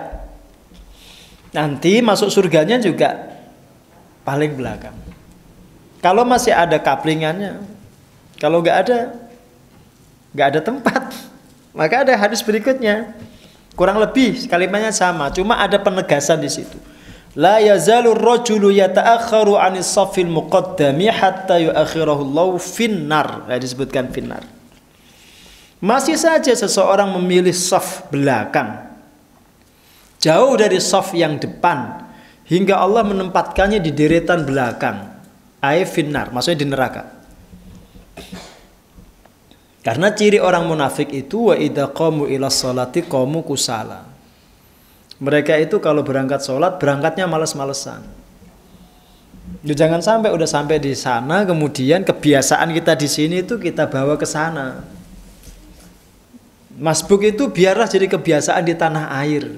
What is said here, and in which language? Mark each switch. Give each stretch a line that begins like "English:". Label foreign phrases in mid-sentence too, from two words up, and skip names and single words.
Indonesian: Nanti masuk surganya juga paling belakang. Kalau masih ada kaplingannya, kalau nggak ada tempat. Maka ada hadis berikutnya, kurang lebih kalimatnya sama, cuma ada penegasan di situ.
Arabic: لا يزال الرجل يتأخر عن الصف المقدم حتى يؤخره الله في النار.
Indonesian: Disebutkan finnar. Masih saja seseorang memilih saf belakang, jauh dari saf yang depan, hingga Allah menempatkannya di deretan belakang.
Arabic: أي في النار,
Indonesian: maksudnya di neraka. Karena ciri orang munafik itu
Arabic: وإذا قاموا إلى الصلاة قاموا كسالى.
Indonesian: Mereka itu kalau berangkat sholat, berangkatnya males-malesan. Jangan sampai udah sampai di sana, kemudian kebiasaan kita di sini itu kita bawa ke sana. Masbuk itu biarlah jadi kebiasaan di tanah air.